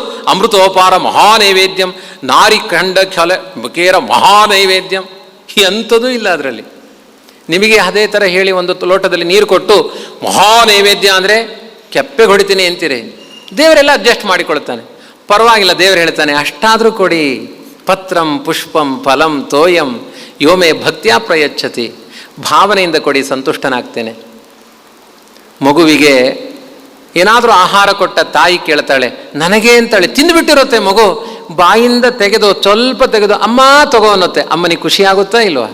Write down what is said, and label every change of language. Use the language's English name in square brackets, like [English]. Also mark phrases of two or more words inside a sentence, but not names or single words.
[Sanskrit] ಅಮೃತೋಪಹಾರ ಮಹಾನೈವೇದ್ಯಂ ನಾರಿ ಖಂಡ ಖಲ ಕೇರ ಮಹಾನೈವೇದ್ಯಂ, [Kannada] ಎಂಥದೂ ಇಲ್ಲ ಅದರಲ್ಲಿ. ನಿಮಗೆ ಅದೇ ಥರ ಹೇಳಿ ಒಂದು ಲೋಟದಲ್ಲಿ ನೀರು ಕೊಟ್ಟು ಮಹಾನೈವೇದ್ಯ ಅಂದರೆ ಕೆಪ್ಪೆಗೆ ಹೊಡಿತೀನಿ ಅಂತೀರಿ. ದೇವರೆಲ್ಲ ಅಡ್ಜಸ್ಟ್ ಮಾಡಿಕೊಳ್ತಾನೆ, ಪರವಾಗಿಲ್ಲ. ದೇವರು ಹೇಳ್ತಾನೆ, ಅಷ್ಟಾದರೂ ಕೊಡಿ. [Sanskrit] ಪತ್ರಂ ಪುಷ್ಪಂ ಫಲಂ ತೋಯಂ ಯೋಮೇ ಭಕ್ತ್ಯಾ ಪ್ರಯಚ್ಛತಿ. [Kannada] ಭಾವನೆಯಿಂದ ಕೊಡಿ, ಸಂತುಷ್ಟನಾಗ್ತೇನೆ. ಮಗುವಿಗೆ ಏನಾದರೂ ಆಹಾರ ಕೊಟ್ಟ ತಾಯಿ ಕೇಳ್ತಾಳೆ, ನನಗೆ ಅಂತಾಳೆ. ತಿಂದುಬಿಟ್ಟಿರುತ್ತೆ ಮಗು, ಬಾಯಿಂದ ತೆಗೆದು ಸ್ವಲ್ಪ ತೆಗೆದು ಅಮ್ಮ ತಗೋ ಅನ್ನತ್ತೆ. ಅಮ್ಮನಿಗೆ ಖುಷಿ ಆಗುತ್ತಾ ಇಲ್ವಾ?